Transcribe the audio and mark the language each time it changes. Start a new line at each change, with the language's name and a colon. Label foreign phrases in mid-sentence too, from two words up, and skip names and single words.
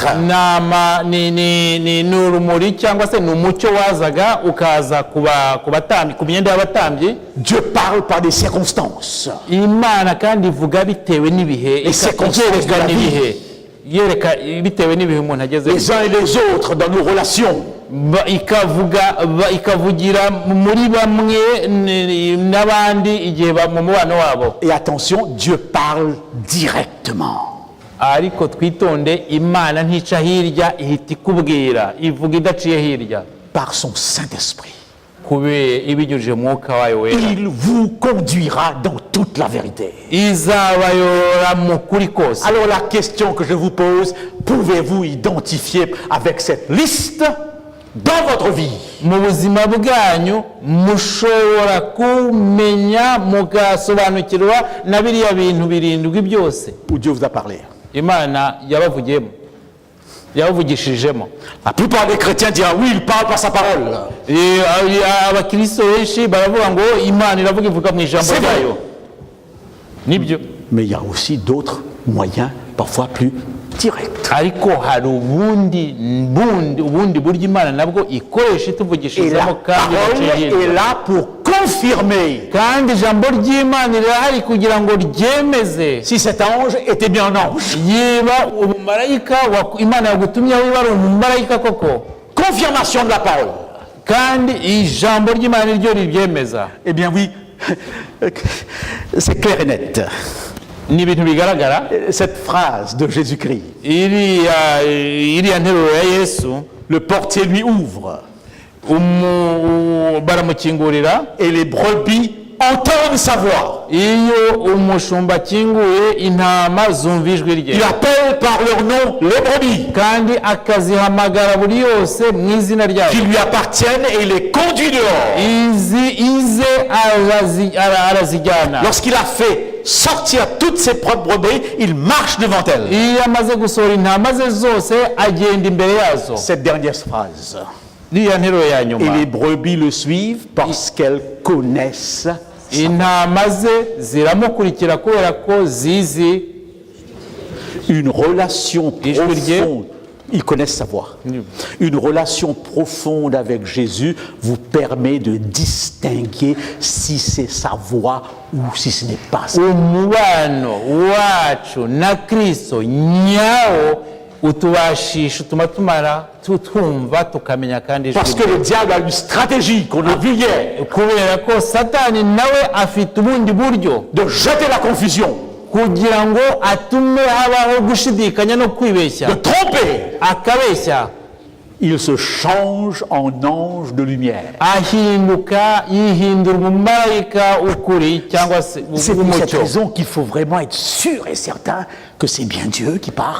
Kinyarwanda: Nama ni urumuri cyangwa se ni umucyo wazaga ukaza ku batambyi ku myenda y'abatambyi.
French: Dieu parle par des circonstances.
Kinyarwanda: Imana kandi ivuga bitewe n'ibihe, ikerekana n'ibihe, yereka bitewe n'ibihe umuntu ageze.
French: Les uns et les autres dans nos relations.
Kinyarwanda: ikavugira muri bamwe n'abandi igihe mu mubano wabo.
French: Et attention, Dieu parle directement.
Kinyarwanda: Ariko twitonde, Imana ntica hirya ihita ikubwira, ivuga idaciye hirya.
French: Par son Saint-Esprit.
Kinyarwanda: Kube ibinyujije mwuka wayo wera.
French: Il vous conduira dans toute la vérité.
Kinyarwanda: Izabayora mu kuri kose.
French: Alors la question que je vous pose, pouvez-vous identifier avec cette liste dans votre vie?
Kinyarwanda: Mu buzima bwanyu mushobora kumenya mugasobanukirwa na biriya bintu birindwi byose
French: Où Dieu vous a parlé.
Kinyarwanda: Imana yabavugishijemo.
French: La plupart des chrétiens diront oui, il parle par sa parole.
Kinyarwanda: Abakristo benshi baravuga ngo Imana iravuga ivuga mu ijambo ryayo. Nibyo.
French: Mais il y a aussi d'autres moyens, parfois plus directs.
Kinyarwanda: Ariko hari ubundi buryo Imana nabwo ikoresha
French: Et
Kinyarwanda: ituvugishizemo
French: la
Kinyarwanda: kandi
French: parole est là pour confirmer.
Kinyarwanda: kandi ijambo ry'Imana rirahari kugira ngo ryemeze.
French: Si cet ange était bien un ange.
Kinyarwanda: Yiba umumarayika Imana yagutumyeho wiba ari umumarayika koko.
French: Confirmation de la parole.
Kinyarwanda: Kandi ijambo ry'Imana niryo ribyemeza.
French: Eh bien oui, c'est clair et net.
Kinyarwanda: Ni ibintu bigaragara.
French: Cette phrase de Jésus-Christ.
Kinyarwanda: Iriya nteruro ya Yesu,
French: Le portier lui ouvre
Kinyarwanda: baramukingurira.
French: et les brebis entendent sa voix.
Kinyarwanda: Iyo umushumba akinguye intama zumva ijwi rye.
French: Il appelle par leur nom les brebis
Kinyarwanda: Kandi akazihamagara buri yose mu izina
French: qui
Kinyarwanda: ryayo.
French: lui appartiennent et il les conduit dehors.
Kinyarwanda: Ize arazijyana.
French: Lorsqu'il a fait sortir toutes ses propres brebis, il marche devant elles.
Kinyarwanda: Iyo amaze gusohora intama ze zose agenda imbere yazo.
French: Cette dernière phrase.
Kinyarwanda: Iriya nteruro ya
French: Et
Kinyarwanda: nyuma.
French: les brebis le suivent parce qu'elles connaissent.
Kinyarwanda: Intama ze ziramukurikira kubera ko zizi
French: Une relation
Kinyarwanda: Ijwi rye.
French: profonde. Ils connaissent sa voix. Une relation profonde avec Jésus vous permet de distinguer si c'est sa voix ou si ce n'est pas ça.
Kinyarwanda: umubano wacu na kristo nyawo utubashisha utuma twumva tukamenya kandi
French: Parce que le diable a une stratégie qu'on a vue hier,
Kinyarwanda: kubera ko satani nawe afite ubundi buryo
French: de jeter la confusion,
Kinyarwanda: kugira ngo atume habaho gushidikanya no kwibeshya
French: de tromper.
Kinyarwanda: akabeshya.
French: Il se change en ange de lumière.
Kinyarwanda: yihindura umumarayika ukuri cyangwa se
French: C'est pour cette
Kinyarwanda: umucyo.
French: raison qu'il faut vraiment être sûr et certain que c'est bien Dieu qui parle.